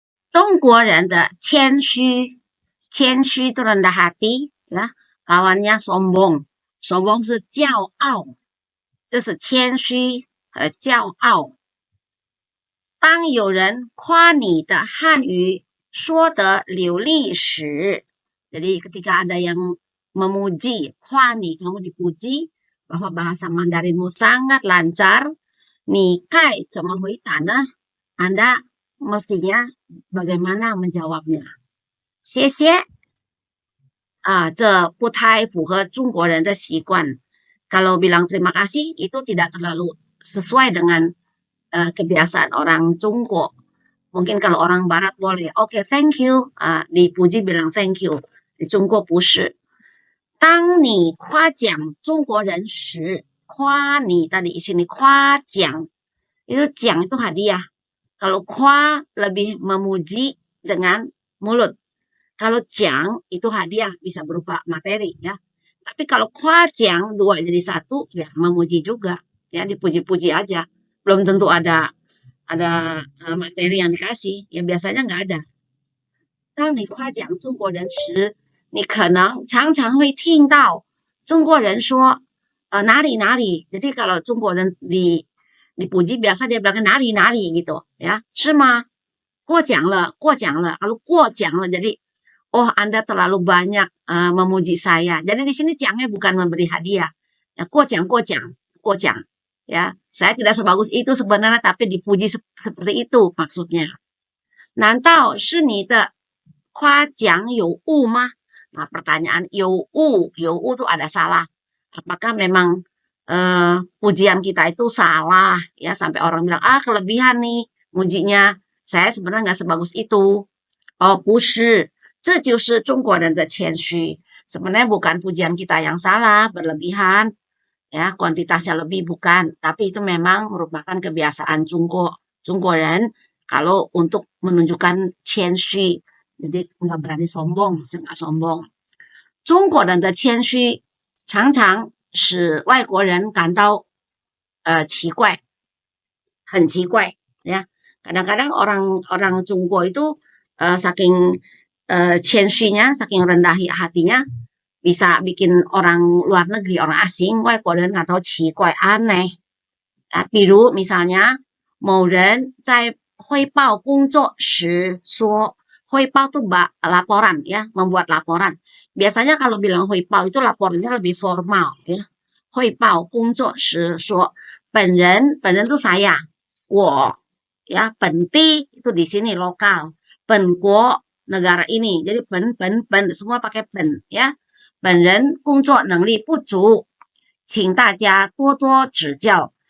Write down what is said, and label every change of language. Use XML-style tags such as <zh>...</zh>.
<zh>中国人的谦虚</zh> <id>itu rendah hati ya, lawannya sombong</id> <zh>是骄傲，这是谦虚和骄傲。当有人夸你的汉语说得流利时,</zh> <id>jadi ketika ada yang memuji, kwani, kamu dipuji bahwa bahasa Mandarinmu sangat lancar,</id> <zh>你该怎么回答呢?</zh> <id>Anda mestinya bagaimana menjawabnya?</id> <zh>谢谢。这不太符合中国人的习惯。</zh> <id>Kalau bilang terima kasih itu tidak terlalu sesuai dengan kebiasaan orang Jongko. Mungkin kalau orang Barat boleh, oke,</id> <en>thank you,</en> <id>dipuji bilang thank you. Di Jongko</id> <zh>不是。当你夸奖中国人时，夸你</zh> <id>tadi di sini 夸奖，itu 奖 itu hadiah. Kalau 夸 lebih memuji dengan mulut. Kalau 奖 itu hadiah, bisa berupa materi ya. Tapi kalau 夸奖 dua jadi satu, ya memuji juga. Ya dipuji-puji aja. Belum tentu ada materi yang dikasih. Ya biasanya nggak ada.</id> <zh>当你夸奖中国人时，你可能常常会听到中国人说哪里哪里.</zh> <id>Jadi kalau 中国人dipuji biasa dia bilang</id> <zh>哪里哪里</zh> <id>gitu ya.</id> <zh>是吗? 过奖了</zh> <id>kalau 过奖了 jadi oh Anda terlalu banyak memuji saya. Jadi di sini jangnya bukan memberi hadiah. Ya, 过奖 ya. Saya tidak sebagus itu sebenarnya tapi dipuji seperti itu maksudnya.</id> <zh>难道是你的夸奖有误吗?</zh> <id>Nah, pertanyaan 有误 itu ada salah. Apakah memang pujian kita itu salah ya sampai orang bilang kelebihan nih mujinya. Saya sebenarnya nggak sebagus itu.</id> <zh>Oh, 不是，这就是中国人的谦虚.</zh> <id>Sebenarnya bukan pujian kita yang salah, berlebihan, ya kuantitasnya lebih bukan, tapi itu memang merupakan kebiasaan Jongkoren kalau untuk menunjukkan 谦虚, jadi nggak berani sombong, nggak sombong.</id> <zh>中国人的谦虚常常使外国人感到奇怪, 很奇怪, ya.</zh> <id>Kadang-kadang orang Jongko itu saking谦虚nya, saking rendah hatinya, bisa bikin orang luar negeri, orang asing,</id> <zh>外国人感到奇怪</zh> <id>aneh.</id> <zh>比如</zh> <id>misalnya,</id> <zh>某人在汇报工作时说, 汇报</zh> <id>itu laporan ya, membuat laporan. Biasanya kalau bilang 汇报 itu laporannya lebih formal ya.</id> <zh>汇报工作时说,</zh> <id>本人 itu saya, 我 ya, 本地itu di sini lokal, 本国 negara ini, jadi 本 semua pakai 本 ya.</id> <zh>本人工作能力不足，请大家多多指教.</zh>